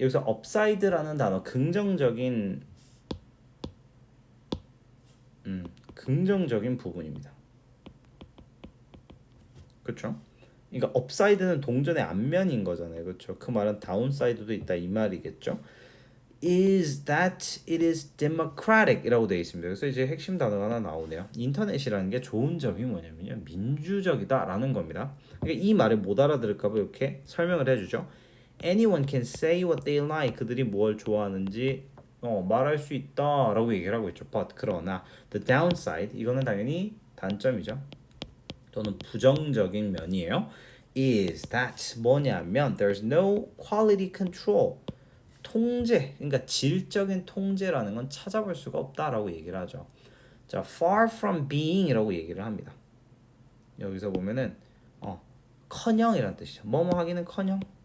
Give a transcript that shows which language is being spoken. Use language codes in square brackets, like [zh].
[ko] 여기서 upside라는 단어 긍정적인 부분입니다. 그렇죠? 그러니까 upside는 동전의 앞면인 거잖아요. 그렇죠? 그 말은 downside도 있다 이 말이겠죠? [en] is that it is democratic [ko] 이라고 되어 있습니다. 그래서 이제 핵심 단어가 하나 나오네요. 인터넷이라는 게 좋은 점이 뭐냐면요. 민주적이다 라는 겁니다. 그러니까 이 말을 못 알아들을까 봐 이렇게 설명을 해주죠. [en] Anyone can say what they like. [ko] 그들이 뭘 좋아하는지 말할 수 있다 라고 얘기를 하고 있죠. But 그러나 [en] the downside [ko] 이거는 당연히 단점이죠. 또는 부정적인 면이에요. [en] is that 뭐냐면 there's no quality control. [ko] 통제, 그러니까 질적인 통제라는 건 찾아볼 수가 없다라고 얘기를 하죠. 자, [en] far from being [ko] 이라고 얘기를 합니다. 여기서 보면은 커녕이라는 뜻이죠. 뭐뭐 하기는커녕.